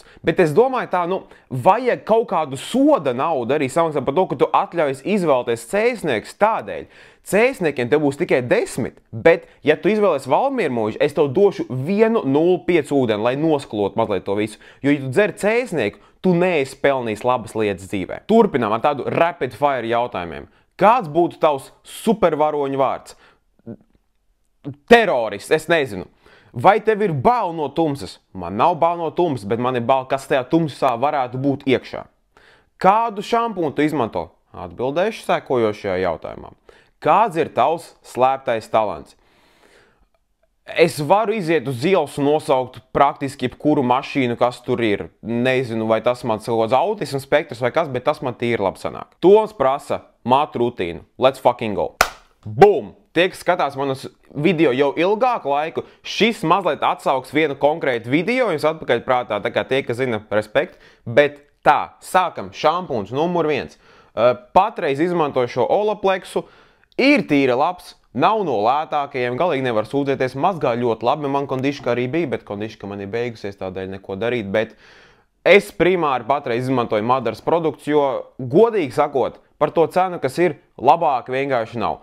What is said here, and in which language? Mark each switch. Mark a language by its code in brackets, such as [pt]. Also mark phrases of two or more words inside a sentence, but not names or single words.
[lv] Bet es domāju tā, vajag kaut kādu soda naudu arī samaksāt par to, ka tu atļaujas izvēlēties cēsnieks tādēļ. Cēsniekiem tev būs tikai 10, bet ja tu izvēlēsi valmieru mūžu, es tev došu 1,05 ūdeni, lai nosklot mazliet to visu. Jo, ja tu dzer cēsnieku, tu neesi pelnījis labas lietas dzīvē. Turpinām ar tādu [en] rapid fire [lv] jautājumiem. Kāds būtu tavs supervaroņu vārds? Terorists, es nezinu. Vai tev ir bail no tumsas? Man nav bail no tumsas, bet man ir bail, kas tajā tumsā varētu būt iekšā. Kādu šampūnu tu izmanto? Atbildēšu sekojošajā jautājumā. Kāds ir tavs slēptais talants? Es varu iziet uz ielas un nosaukt praktiski jebkuru mašīnu, kas tur ir. Nezinu, vai tas man kaut kāds autismu spektrs vai kas, bet tas man tīri labi sanāk. Toms prasa mātu rutīnu. [en] Let's fucking go. Boom! [lv] Tie, kas skatās manus video jau ilgāku laiku, šis mazliet atsauks vienu konkrētu video, jums atpakaļ prātā, tā kā tie, kas zina, respekt. Bet tā, sākam, šampūns numur 1. Patreiz izmantoju šo Olaplexu, ir tīri labs, nav no lētākajiem, galīgi nevar sūdzēties, mazgā ļoti labi, man kondiška arī bija, bet kondiška man ir beigusies, tādēļ neko darīt, bet es primāri patreiz izmantoju Madaras produkts, jo, godīgi sakot, par to cenu, kas ir, labāk vienkārši nav.